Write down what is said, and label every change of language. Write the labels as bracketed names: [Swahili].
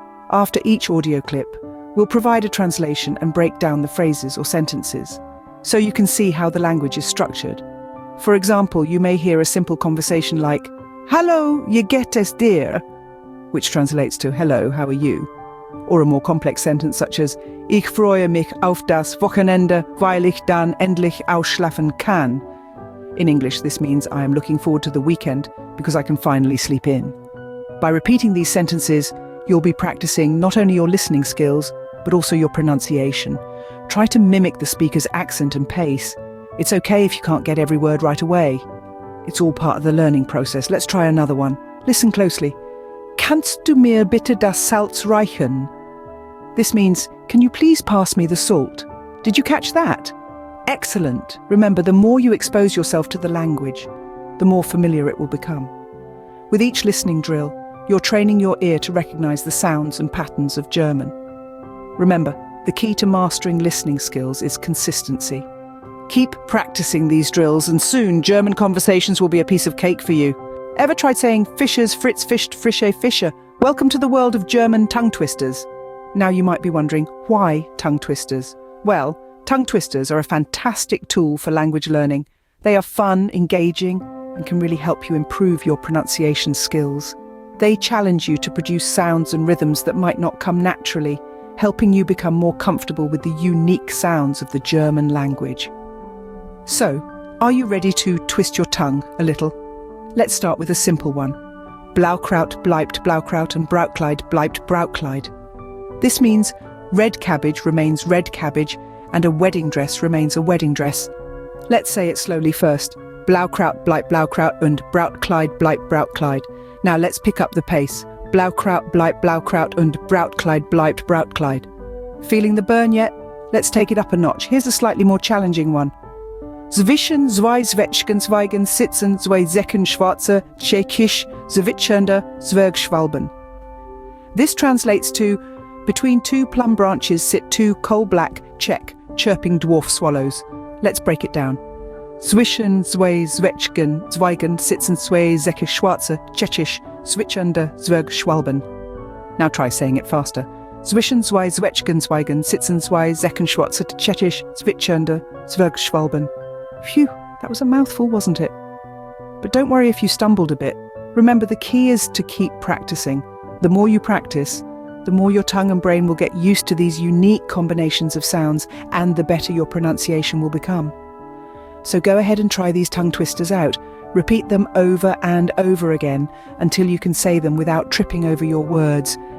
[English] After each audio clip, we'll provide a translation and break down the phrases or sentences, so you can see how the language is structured. For example, you may hear a simple conversation like, [German] "Hallo, wie geht es dir?" [English] which translates to, "Hello, how are you?" Or a more complex sentence such as, [German] "Ich freue mich auf das Wochenende, weil ich dann endlich ausschlafen kann." [English] In English, this means I am looking forward to the weekend because I can finally sleep in. By repeating these sentences, you'll be practicing not only your listening skills, but also your pronunciation. Try to mimic the speaker's accent and pace. It's okay if you can't get every word right away. It's all part of the learning process. Let's try another one. Listen closely. [German] Kannst du mir bitte das Salz reichen? [English] This means, can you please pass me the salt? Did you catch that? Excellent. Remember, the more you expose yourself to the language, the more familiar it will become. With each listening drill, you're training your ear to recognize the sounds and patterns of German. Remember, the key to mastering listening skills is consistency. Keep practicing these drills, and soon German conversations will be a piece of cake for you. Ever tried saying [German] Fischers, Fritz fischt, Frische Fischer? [English] Welcome to the world of German tongue twisters. Now you might be wondering, why tongue twisters? Well, tongue twisters are a fantastic tool for language learning. They are fun, engaging, and can really help you improve your pronunciation skills. They challenge you to produce sounds and rhythms that might not come naturally, helping you become more comfortable with the unique sounds of the German language. So, are you ready to twist your tongue a little? Let's start with a simple one. [German] Blaukraut bleibt Blaukraut and Brautkleid bleibt Brautkleid. [English] This means red cabbage remains red cabbage and a wedding dress remains a wedding dress. Let's say it slowly first. [German] Blaukraut bleibt Blaukraut und Brautkleid bleibt Brautkleid. [English] Now let's pick up the pace. [German] Blaukraut bleibt Blaukraut und Brautkleid bleibt Brautkleid. [English] Feeling the burn yet? Let's take it up a notch. Here's a slightly more challenging one. [German] Zwischen zwei Zwetschgenzweigen sitzen zwei Säcken schwarze, tschechisch, zwitschernde Zwergschwalben. [English] This translates to, between two plum branches sit two coal-black, Czech, chirping dwarf swallows. Let's break it down. [German] Zwischen zwei Zwetschgenzweigen sitzen zwei Säcke schwarze, tschechisch, zwitschernde Zwergschwalben. [English] Now try saying it faster. [German] Zwischen zwei Zwetschgenzweigen sitzen zwei Säcken schwarze, tschechisch, zwitschernde Zwergschwalben. [English] Phew, that was a mouthful, wasn't it? But don't worry if you stumbled a bit. Remember, the key is to keep practicing. The more you practice, the more your tongue and brain will get used to these unique combinations of sounds, and the better your pronunciation will become. So go ahead and try these tongue twisters out. Repeat them over and over again until you can say them without tripping over your words.